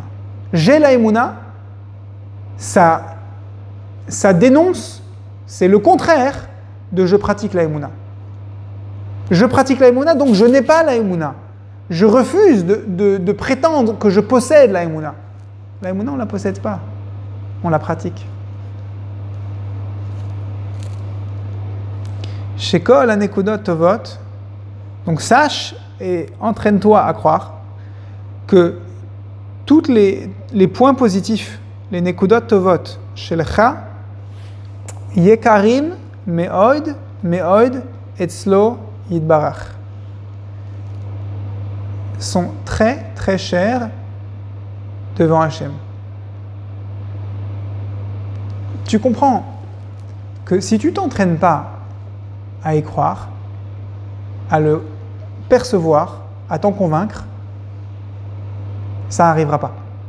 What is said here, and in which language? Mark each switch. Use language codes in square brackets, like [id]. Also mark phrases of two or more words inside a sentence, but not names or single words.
[fr] J'ai la emuna, ça dénonce, c'est le contraire de je pratique la Emouna. Je pratique la Emouna, donc je n'ai pas la Emouna. Je refuse de prétendre que je possède la Emouna. La Emouna, on ne la possède pas. On la pratique. [he] שכל הנקודות טובות. [fr] Donc sache et entraîne-toi à croire que tous les points positifs, les [he] נקודות טובות שלך יקרים מאוד אצלו יתברך, [fr] sont très très chers devant Hachem. Tu comprends que si tu t'entraînes pas à y croire, à le percevoir, à t'en convaincre, ça n'arrivera pas.